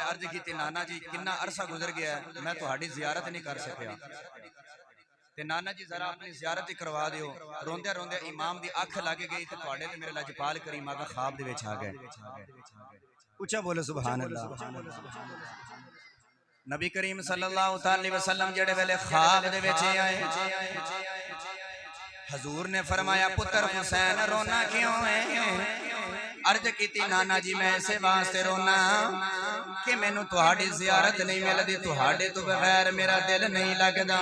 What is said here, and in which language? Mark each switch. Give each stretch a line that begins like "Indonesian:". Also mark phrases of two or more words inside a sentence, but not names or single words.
Punjabi: عرض کی نانا جی کتنا عرصہ گزر گیا ہے میں تہاڈی زیارت نہیں کر سکیا تے نانا جی ذرا اپنی زیارت ہی کروا دیو. روندے روندے امام دی اکھ لگ گئی تے تہاڈے تے میرے لجپال کریم آقا خواب دے وچ آ گئے. اچا بولو
Arabic: سبحان الله.
Punjabi: نبی کریم
Arabic: صلى الله عليه وسلم
Punjabi: جیڑے ویلے خواب دے وچ آئے حضور نے فرمایا پتر حسین رونا کیوں ہے. عرض کی نانا جی میں اسے واسطے رونا کہ مینوں تہاڈی زیارت نہیں ملدی، تہاڈے تو بغیر میرا دل نہیں لگدا.